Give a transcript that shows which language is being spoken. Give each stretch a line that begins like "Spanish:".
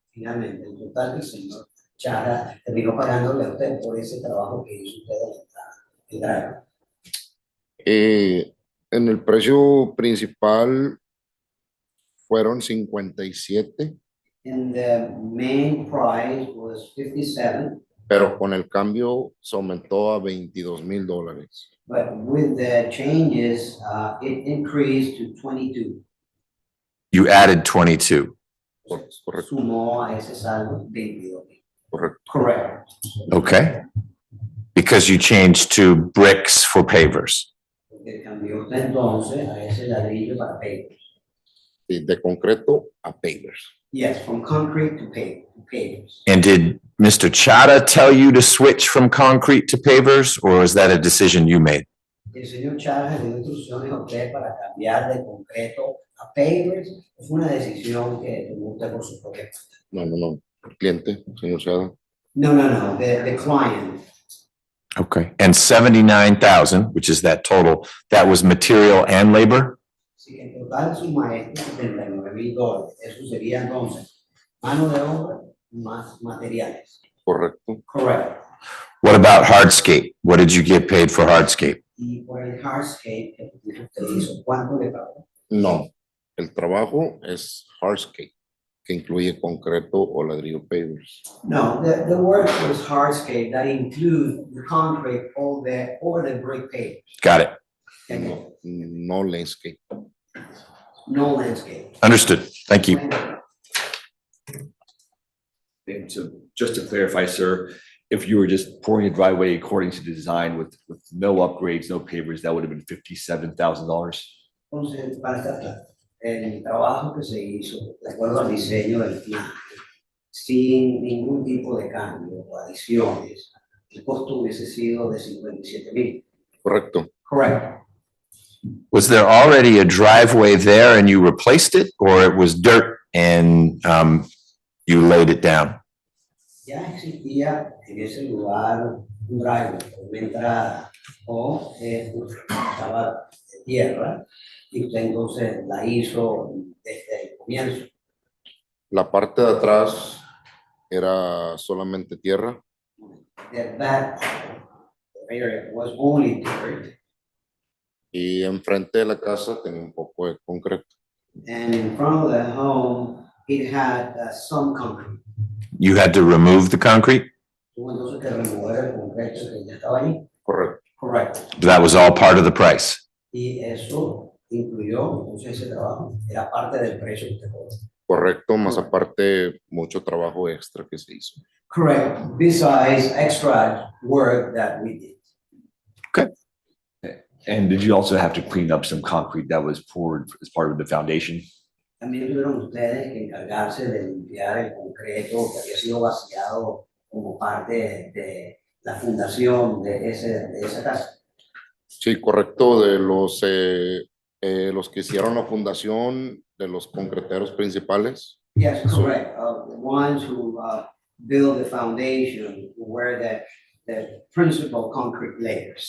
Spanish: Finalmente, el total del señor Chara terminó pagándole a usted por ese trabajo que hizo usted en la entrada. En el precio principal fueron 57,
English: And the main price was 57,
Spanish: pero con el cambio se aumentó a $22,000.
English: But with the changes, it increased to 22. You added 22.
Spanish: Correcto, Sumó a ese saldo 22. correcto.
English: Correct. Okay. Because you changed to bricks for pavers.
Spanish: Porque cambió entonces a ese ladrillo para pavers. Sí, de concreto a pavers.
English: Yes, from concrete to pavers. And did Mr. Chada tell you to switch from concrete to pavers, or is that a decision you made?
Spanish: El señor Chávez le dio instrucciones a usted para cambiar de concreto a pavers. Fue una decisión que tomó usted por su propia cuenta. No. El cliente, señor Sada.
English: No. The client. Okay. And 79,000, which is that total, that was material and labor?
Spanish: Si en total suma esto $79,000, eso sería entonces mano de obra más materiales. Correcto.
English: Correct. What about hardscape? What did you get paid for hardscape?
Spanish: Y por el hardscape que usted hizo, ¿cuánto le pagó? No, el trabajo es hardscape, que incluye concreto o ladrillo pavers.
English: No, the work was hardscape that includes the concrete or the brick pavers. Got it. No landscape. No landscape. Understood. Thank you. And so just to clarify, sir, if you were just pouring a driveway according to the design with no upgrades, no pavers, that would have been $57,000.
Spanish: Entonces, para estar claro, el trabajo que se hizo, de acuerdo al diseño del plan, sin ningún tipo de cambio o adiciones, el costo hubiese sido de 57,000. Correcto.
English: Correct. Was there already a driveway there and you replaced it, or it was dirt and you laid it down?
Spanish: Ya existía en ese lugar un driveway, una entrada, o estaba de tierra, y usted entonces la hizo desde el comienzo. La parte de atrás era solamente tierra.
English: The back area was only dirt,
Spanish: Y enfrente de la casa tenía un poco de concreto.
English: and in front of the home, it had some concrete. You had to remove the concrete?
Spanish: Tuvo entonces que remover el concreto que ya estaba ahí. Correcto.
English: Correct. That was all part of the price.
Spanish: Y eso incluyó, entonces ese trabajo era parte del precio que usted cobró. Correcto, más aparte mucho trabajo extra que se hizo.
English: Correct. Besides extra work that we did. And did you also have to clean up some concrete that was poured as part of the foundation?
Spanish: También tuvieron ustedes que encargarse de limpiar el concreto que había sido vaciado como parte de la fundación de esa casa. Sí, correcto, de los que hicieron la fundación, de los concreteros principales.
English: Yes, correct. The ones who build the foundation were the principal concrete layers.